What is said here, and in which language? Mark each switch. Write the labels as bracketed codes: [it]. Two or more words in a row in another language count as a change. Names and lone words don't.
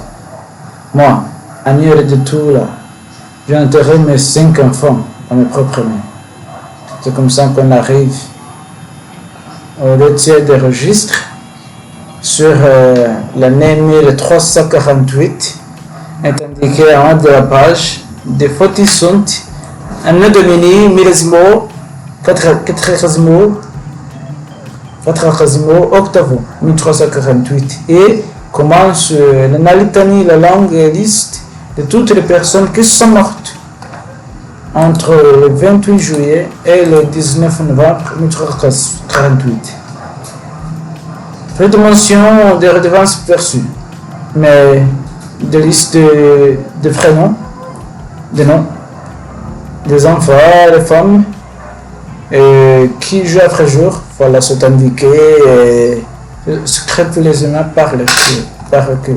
[fr] Moi, Agnès de tout là, j'ai enterré mes 5 enfants à mes propres mains. C'est comme ça qu'on arrive au dossier des registres sur l'année 1348 est indiqué en haut de la page des photos sont [la] anno domini millesimo quadragesimo [fr] octavo 1348 et commence la litanie, la longue liste de toutes les personnes qui sont mortes entre le 28 juillet et le 19 novembre 1348. Peu de mentions de redevances perçues, mais de listes de prénoms, de noms, des enfants, des femmes, qui jour après jour, voilà, sont indiqués scrupuleusement par le kilo.